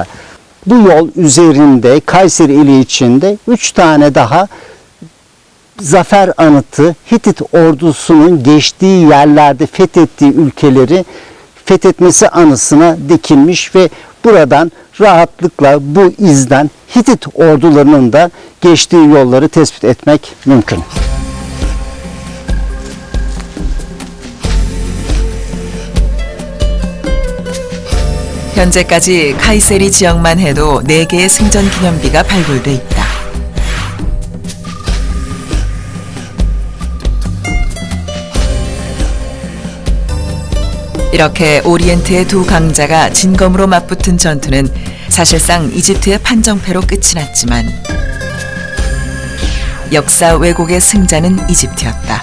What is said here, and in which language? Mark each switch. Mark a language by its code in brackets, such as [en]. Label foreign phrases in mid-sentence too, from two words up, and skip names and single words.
[tr] Bu yol üzerinde Kayseri ili içinde 3 tane daha zafer anıtı, Hitit ordusunun geçtiği yerlerde fethettiği ülkeleri fethetmesi anısına dikilmiş ve buradan rahatlıkla bu izden Hitit ordularının da geçtiği yolları tespit etmek mümkün. [ko] 현재까지 카이세리 지역만 해도 4개의 승전 기념비가 발굴돼 있다. 이렇게 오리엔트의 두 강자가 진검으로 맞붙은 전투는 사실상 이집트의 판정패로 끝이 났지만 역사 왜곡의 승자는 이집트였다.